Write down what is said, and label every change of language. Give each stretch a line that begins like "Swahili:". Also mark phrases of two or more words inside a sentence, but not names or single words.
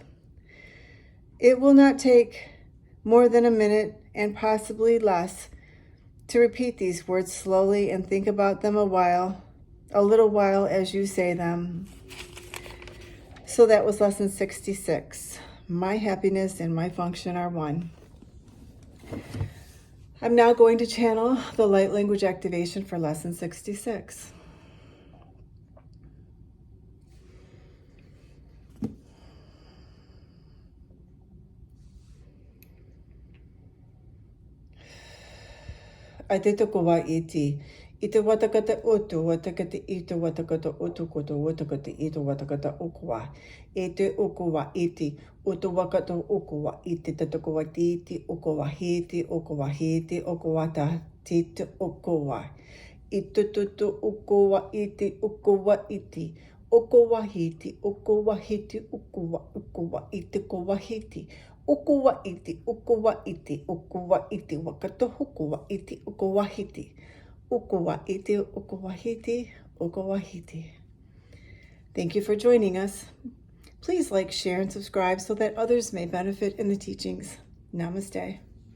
English: It will not take more than a minute and possibly less to repeat these words slowly and think about them a little while as you say them. So that was lesson 66. My happiness and my function are one. I'm now going to channel the light language activation for lesson 66. Ai te toko wa iti. I te watakata utu, watakata ito, watakata utu koto, watakata ito, watakata ukua. E te ukua iti, utu wakata ukua iti, te toko wa titi, ukua hiti, ukua hiti, ukua ta titi, ukua. Ito tutu ukua iti, ukua iti. Ukua hiti, ukua hiti, ukua iti, ukua hiti. Ukua iti, ukua iti, ukua iti, wakato hukua iti, ukua hiti. Ukua iti, ukua hiti, ukua hiti. Thank you for joining us. Please like, share, and subscribe so that others may benefit in the teachings. Namaste.